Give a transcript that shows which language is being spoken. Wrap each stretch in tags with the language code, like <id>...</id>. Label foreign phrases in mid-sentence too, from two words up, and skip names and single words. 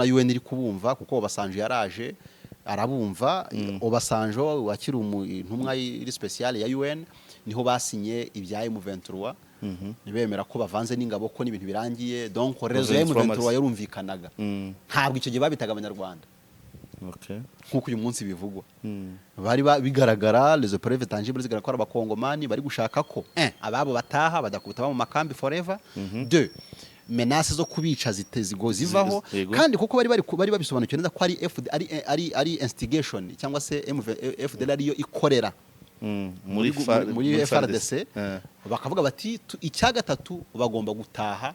<rw>UN iri kubumva kuko Obasanjo yaraje arabumva Obasanjo wakiri intumwa iri special ya UN niho basinye ibya M23 nibemera ko bavanze n'ingabo ko n'ibintu birangiye donc rezo ya M23 yarumvikanaga ntabwo icyo gihe babitaga abanyarwanda nkuko uyu munsi bivugwa bari bigaragara</rw> <fr>les preuves tangibles</fr> <rw>zigaragara ko abakongomani bari gushaka ko ababo bataha badakubita mu makambi forever 2 menace zo kubica zitezigo zivaho kandi kuko bari babisobanukiwe neza ko ari instigation cyangwa se FDL ariyo ikorera muri FARDC bakavuga bati icya gatatu bagomba gutaha</rw>